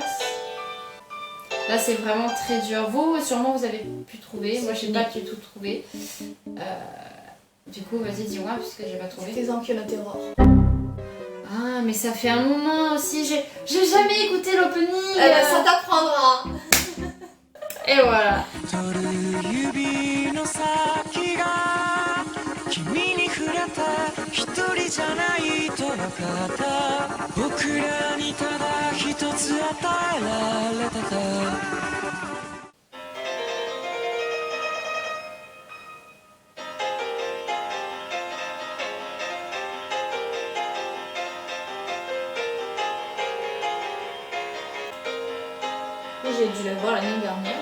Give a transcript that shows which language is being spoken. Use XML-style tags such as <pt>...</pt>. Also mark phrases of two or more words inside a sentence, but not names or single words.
<fr>Là, c'est vraiment très dur. Vous, sûrement, vous avez pu trouver. Moi, j'ai pas du tout trouvé. Du coup, vas-y, dis-moi, puisque j'ai pas trouvé. C'était Zankyona Terror. Ah, mais ça fait un moment aussi. J'ai jamais écouté l'opening. Ça t'apprendra. Et voilà.</fr> <ja>指の先が君に触れた一人じゃないと分かった僕らにただ一つ与えられてた</ja> <fr>J'ai dû la voir l'année dernière.</fr>